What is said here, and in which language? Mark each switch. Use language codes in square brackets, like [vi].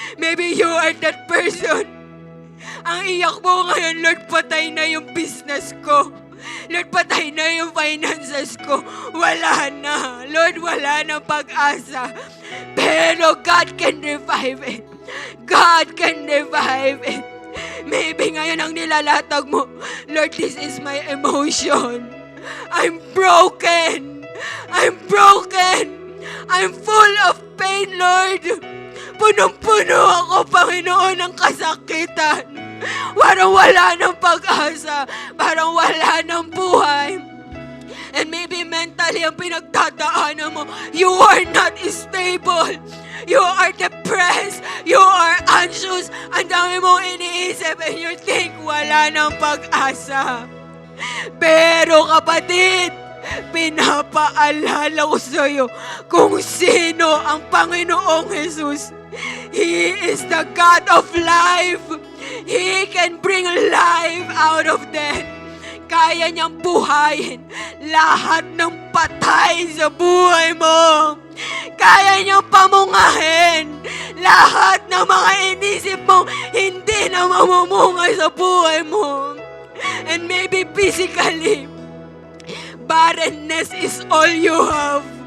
[en] Maybe you are that person. [tl] Ang iyak mo ngayon, Lord, patay na yung business ko. Lord, patay na yung finances ko. Wala na. Lord, wala na pag-asa. Pero [en] God can revive it. God can revive it. Maybe [tl] ngayon ang nilalatag mo, [en] Lord, this is my emotion. I'm broken. I'm broken. I'm full of pain, Lord. [tl] Punong-puno ako, Panginoon, ng kasakitan. Parang wala ng pag-asa. Parang wala ng buhay. [en] And maybe mentally [tl] ang pinagdadaanan mo, [en] you are not stable. You are depressed. You are anxious. [tl] Ang dami mong iniisip [en] and you think [tl] wala ng pag-asa. Pero kapatid, pinapaalala ko sa iyo kung sino ang Panginoong Jesus. [en] He is the God of life. He can bring life out of death. [tl] Kaya niyang buhayin lahat ng patay sa buhay mo. Kaya niyang pamungahin lahat ng mga inisip mo hindi na mamumunga sa buhay mo. [en] And maybe physically, barrenness is all you have.